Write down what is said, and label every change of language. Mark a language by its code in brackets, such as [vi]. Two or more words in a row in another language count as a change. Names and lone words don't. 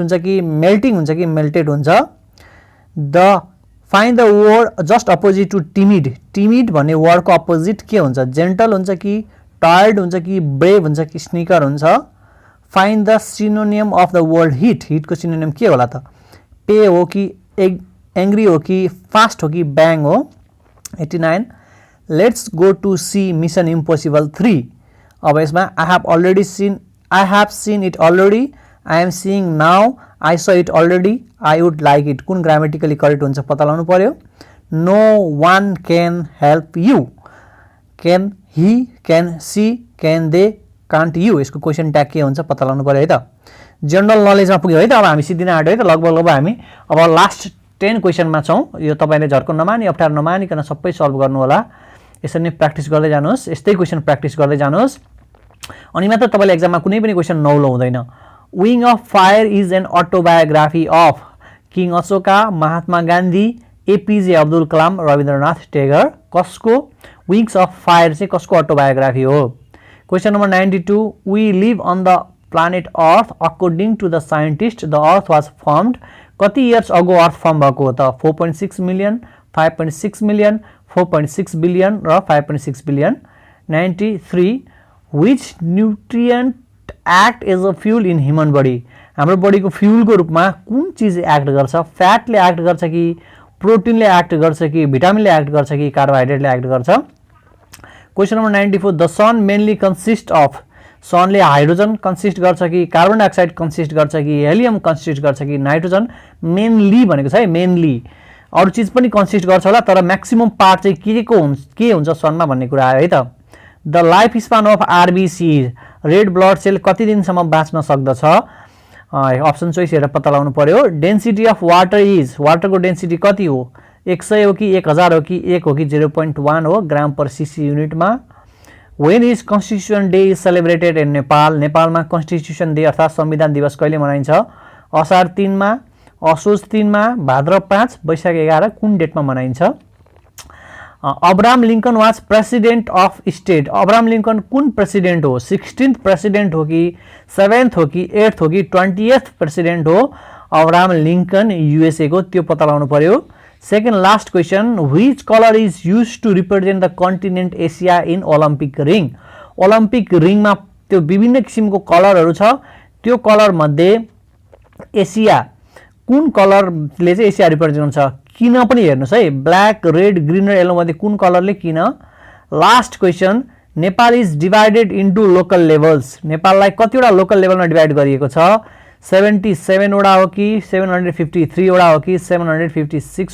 [ne] हुन्छ कि मेल्टिङ हुन्छ कि मेल्टेड हुन्छ [en] the find the word just opposite to timid timid [ne] भन्ने वर्डको अपोजिट के हुन्छ जेन्टल हुन्छ कि टायर्ड हुन्छ कि ब्रेभ हुन्छ कि स्निकर हुन्छ [en] find the synonym of the word hit [ne] हिटको सिनोनियम के होला त पे हो कि एंग्री हो कि फास्ट हो कि बैंग हो 89 [en] let's go to see Mission Impossible 3 [ne] अब यसमा आई [en] have seen it already I am seeing now I saw it already I would like it [ne] कुन ग्रामेटिकली करेक्ट हुन्छ पत्ता लगाउनु पर्यो [en] no one can help you can he can see can they can't you [ne] यसको [en] question tag [ne] के हुन्छ पत्ता लगाउनु पर्यो है त जनरल नलेजमा पुग्यो है त अब हामी सिद्धिन आँट्यो है त लगभग हामी अब लास्ट 10 क्वेशनमा छौं यो तपाईले झर्को नमानी अप्ठ्यारो नमानिकन सबै सल्भ गर्नु होला यसरी नै प्र्याक्टिस गर्दै जानुहोस् यस्तै क्वेशन प्र्याक्टिस गर्दै जानुहोस् अनि मात्र तपाईले एक्जाममा कुनै पनि क्वेशन नौलो हुँदैन [en] Wing of Fire is an autobiography of King Ashoka [ne] महात्मा गान्धी एपीजे अब्दुल कलाम रविन्द्रनाथ टेगर कसको विंग्स अफ फायर चाहिँ कसको अटोबायोग्राफी हो [en] question number 92 [ne] वी [en] live on the planet earth according to the scientist the earth was formed कति years ago earth form [ne] भएको हो त [en] 4.6 million 5.6 million 4.6 billion र 5.6 billion 93 which nutrient act as a fuel in human [ne] body हाम्रो बडीको फ्युलको रूपमा कुन चीज एक्ट गर्छ फ्याटले एक्ट गर्छ कि प्रोटिनले एक्ट गर्छ कि भिटामिनले एक्ट गर्छ कि कार्बोहाइड्रेटले एक्ट गर्छ [en] question number 94 the sun mainly consist of [ne] सनले हाइड्रोजन कन्सिस्ट गर्छ कि [en] carbon dioxide [ne] कन्सिस्ट गर्छ कि हेलियम कन्सिस्ट गर्छ कि नाइट्रोजन मेनली भनेको छ है मेनली अरु चीज पनि कन्सिस्ट गर्छ होला तर [en] maximum part [ne] चाहिँ के हुन्छ सनमा भन्ने कुरा आयो है त [en] the life span of RBC red blood cell [ne] कति दिनसम्म बाँच्न सक्दछ [en] option choice [ne] हेरेर पत्ता लगाउनु पर्यो [en] density of water is [ne] वाटरको डेन्सिटी कति हो 100 हो कि 1000 हो कि 1 हो कि 0.1 हो [en] gram per cc [ne] युनिटमा [en] When is Constitution Day is celebrated in Nepal? [ne] नेपालमा Constitution Day अर्थात संविधान दिवस कहिले मनाइन्छ असार 3 मा असोज 3 मा भाद्र 5 वैशाख 11 कुन डेटमा मनाइन्छ [en] Abraham Lincoln was president of state [ne] अब्राहम लिंकन कुन प्रेसिडेन्ट हो [en] 16th president [ne] हो कि 7th हो कि 8th हो कि [en] 20th president [ne] हो अब्राहम लिंकन यूएसए को त्यो पत्ता लगाउनु पर्यो [en] Second last question, which color is used to represent the continent Asia in Olympic ring? [ne] Olympic ring मा त्यो विभिन्न किसिमको कलरहरु छ त्यो कलर मध्ये एसिया कुन कलरले चाहिँ एसिया रिप्रेजेन्ट हुन्छ किन पनि हेर्नुस् है ब्ल्याक रेड ग्रीन र येलो मध्ये कुन कलरले किन [en] last question Nepal is divided into local levels [ne] नेपाललाई कतिवटा लोकल लेभलमा डिवाइड गरिएको छ 77 वटा हो कि 753 वटा हो कि 756